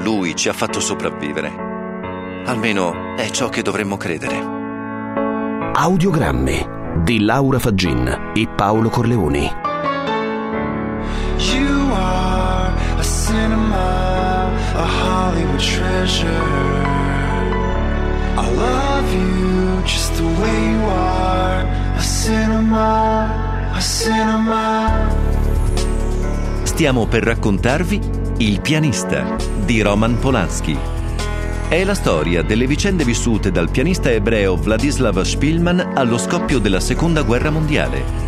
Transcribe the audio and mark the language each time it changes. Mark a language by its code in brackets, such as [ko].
[it] Lui ci ha fatto sopravvivere. Almeno è ciò che dovremmo credere. Audiogrammi di Laura Faggin e Paolo Corleoni. [en] You are a cinema, a Hollywood treasure. I love you just the way you are. A cinema, a cinema. [it] Stiamo per raccontarvi Il pianista di Roman Polanski. È la storia delle vicende vissute dal pianista ebreo Vladislav Spielman allo scoppio della Seconda Guerra Mondiale.